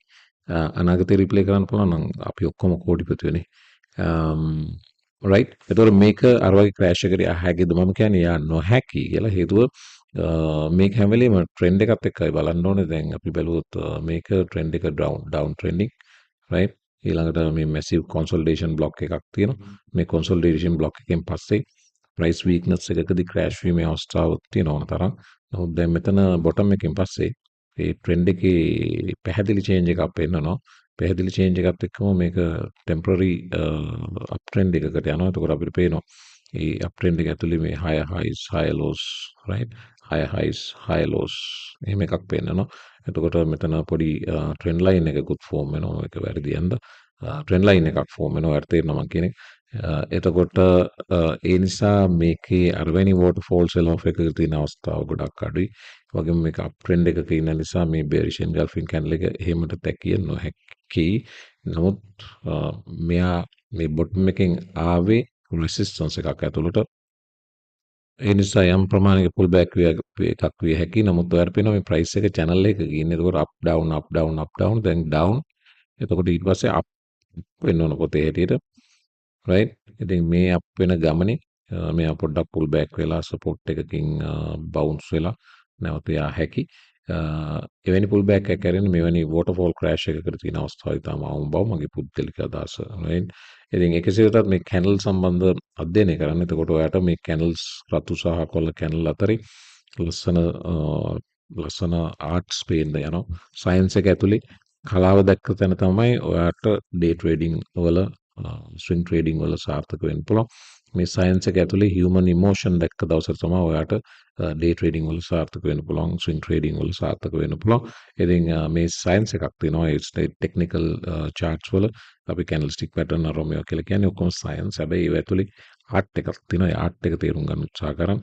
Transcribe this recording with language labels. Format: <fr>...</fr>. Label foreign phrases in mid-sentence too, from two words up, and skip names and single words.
<si>අනාගතේ රීප්ලේ කරන්න පුළුවන් නම් අපි ඔක්කොම කෝටිපති වෙන්නේ. රයිට්. ඒතකොට මේක අර වගේ ක්‍රෑෂ් එකකට යා හැකිද? මම කියන්නේ යා නොහැකි කියලා. හේතුව මේක හැම වෙලේම ට්‍රෙන්ඩ් එකත් එක්කයි බලන්න ඕනේ. දැන් අපි බැලුවොත් මේක ට්‍රෙන්ඩ් එක</si> <en>down trending right.</en> <si>ඊළඟට මේ</si> <en>massive consolidation block</en> <si>එකක් තියෙනවා. මේ</si> <en>consolidation block</en> <si>එකෙන් පස්සේ</si> <en>price weakness</en> <si>එකකදී crash වීමේ අවස්ථාවක් තියෙනවා ඕන තරම්. නමුත් දැන් මෙතන bottom එකෙන් පස්සේ ඒ trend එකේ පැහැදිලි change එකක් පෙන්නනවා. පැහැදිලි change එකත් එක්කම මේක</si> <en>temporary uptrend</en> <si>එකකට යනවා. එතකොට අපිට පේනවා ඒ uptrend එක ඇතුලේ මේ</si> <en>higher highs higher lows right. higher highs higher lows</en> <si>එහෙම එකක් පෙන්නනවා. එතකොට මෙතන පොඩි</si> <en>trend line</en> <si>එකකුත් ෆෝම් වෙනවා. ඒක වැරදි යන්ද</si> <en>trend line</en> <si>එකක් ෆෝම් වෙනවා. ඒත් තේරෙනවා මම කියන්නේ. එතකොට ඒ නිසා මේකේ අරවැනි</si> <en>waterfall sell off</en> <si>එකක තියෙන අවස්ථාව ගොඩක් අඩුයි. වගේම මේක</si> <en>up trend</en> <si>එකක ඉන්න නිසා මේ</si> <en>bearish engulfing candle</en> <si>එක එහෙමට තැකිය නොහැකි. නමුත් මෙයා මේ bottom එකෙන් ආවේ resistance එකක් ඇතුළට. ඒ නිසා යම් ප්‍රමාණයක</si> <en>pull back</en> <si>එකක් විය හැකියි. නමුත් ඔයාලට පේනවා මේ price එක channel එකක ඉන්නේ. ඒකෝර</si> <en>up down up down up down</en> <si>දැන් down. එතකොට ඊට පස්සේ up වෙන්න ඕන පොතේ හැටියට. right. ඉතින් මේ up වෙන ගමනේ මෙයා පොඩ්ඩක්</si> <en>pull back</en> <si>වෙලා support එකකින් bounce වෙලා නැවත යා හැකි. එවැනි</si> <en>pull back</en> <si>එකක් කරන්නේ මෙවැනි</si> <en>waterfall crash</en> <si>එකකට තියෙන අවස්ථාවයි තමයි අවම බව මගේ පුද්ගලික අදහස. right. ඉතින් එකසේ වෙතත් මේ candle සම්බන්ධ අධ්‍යයනය කරන්න. එතකොට ඔයාට මේ candles රතු සහ කොළ candle අතරේ ලස්සන ආර්ට්ස් පේන්න යනවා. සයන්ස් එක ඇතුලේ කලාව දැක්ක තැන තමයි ඔයාට</si> <en>day trading</en> <si>වල</si> <en>swing trading</en> <si>වල සාර්ථක වෙන්න පුළුවන්. මේ සයන්ස් එක ඇතුලේ</si> <en>human emotion</en> <si>දැක්ක දවසට තමයි ඔයාට</si> <en>day trading</en> <si>වල සාර්ථක වෙන්න පුළුවන්.</si> <en>swing trading</en> <si>වල සාර්ථක වෙන්න පුළුවන්. ඉතින් මේ සයන්ස් එකක් තියෙනවා. ඒ</si> <en>technical charts</en> <si>වල අපි</si> <en>candlestick pattern</en> <si>aromio කියලා කියන්නේ ඔක්කොම සයන්ස්. හැබැයි ඒව ඇතුලේ ආර්ට් එකක් තියෙනවා. ඒ ආර්ට් එක තේරුම් ගන්න උත්සාහ කරන්න.</si>